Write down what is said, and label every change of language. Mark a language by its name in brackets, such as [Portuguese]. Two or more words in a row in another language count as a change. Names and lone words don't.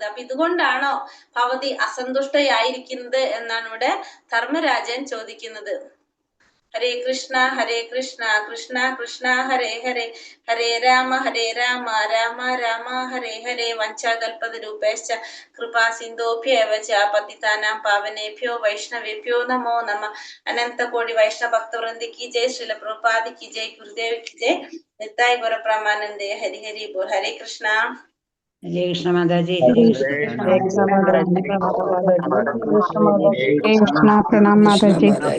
[Malayalam] അപ്പൊ ഇതുകൊണ്ടാണോ ഭവതി അസന്തുഷ്ടയായിരിക്കുന്നത് എന്നാണ് ഇവിടെ ധർമ്മരാജൻ ചോദിക്കുന്നത്. [Sanskrit] ഹരേ കൃഷ്ണ കൃഷ്ണ കൃഷ്ണ ഹരേ ഹരേ, ഹരേ രാമ രാമ രാമ ഹരേ ഹരേ. വഞ്ചാകൽപതരൂപേശ്ച കൃപാ സിന്ധോഭ്യേവ ച പതിതാനാം പാവനേഭ്യോ വൈഷ്ണവേഭ്യോ നമോ നമഃ. [Hindi] अनन्तकोटि वैष्णव भक्तवृन्दि की जय। श्रील प्रभुपाद की जय. गुरुदेव की जय. [Bangla] নিতাই গুরু প্রমানন্দে। হরি হরি বোল। হরে কৃষ্ণ. [Malayalam] ഹരേ കൃഷ്ണ മാതാജി. ഹരേ ഹരേ കൃഷ്ണ. കൃഷ്ണ മാതാജി. ഹരേ കൃഷ്ണ പ്രണാം മാതാജി.